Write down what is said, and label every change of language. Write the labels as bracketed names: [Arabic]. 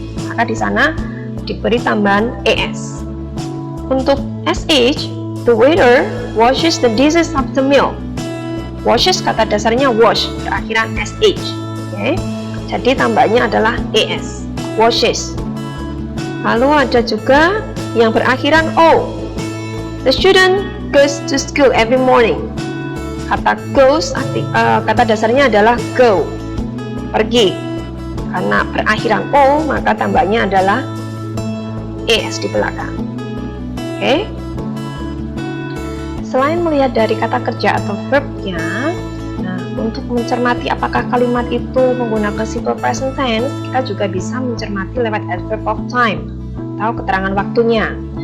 [Indonesian] Maka di sana diberi tambahan es. Untuk sh, [English] the waiter washes the dishes after meal. [Indonesian] Washes, kata dasarnya wash, berakhiran sh. Oke. Jadi tambahnya adalah es. Washes. Lalu ada juga yang berakhiran o. [English] The student goes to school every morning. [Indonesian] Kata goes, kata dasarnya adalah go, pergi. Karena berakhiran o, maka tambahnya adalah es di belakang. Oke. Selain melihat dari kata kerja atau verbnya, nah, untuk mencermati apakah kalimat itu menggunakan simple present tense, kita juga bisa mencermati lewat adverb of time atau keterangan waktunya.